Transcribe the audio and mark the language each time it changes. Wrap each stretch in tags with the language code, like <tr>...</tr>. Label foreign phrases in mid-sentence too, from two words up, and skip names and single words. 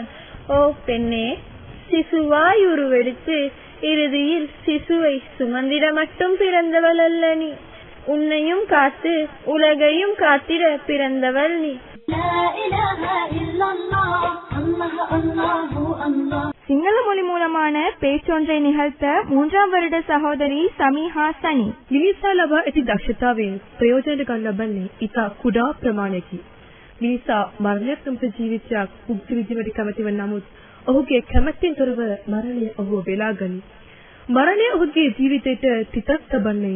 <ta>ஓ பெண்ணே, சிசுவாய் உருவெடுத்து இறுதியில் சிசுவை சுமந்திட மட்டும் பிறந்தவள் அல்ல நீ. உன்னையும் காத்து உலகையும் காத்திட பிறந்தவள் நீ. சிங்கள மொழி மூலமான பேச்சொன்றை நிகழ்த்த 3ாம் வருட சகோதரி සමීහා සනි.</ta> <si>මිනිසා ලබා ඇති දක්ෂතාවයෙන් ප්‍රයෝජන ගන්න ලබන්නේ ඉතා කුඩා ප්‍රමාණයකි. මිනිසා මරණයක් සමග ජීවිතයක් උක්ති විදිවට කැමති වන නමුත් ඔහුගේ කැමැත්තෙන් තොරව මරණය ඔහුව වෙලා ගනී. මරණය ඔහුගේ ජීවිතයට තිතක් තබන්නේය.</si>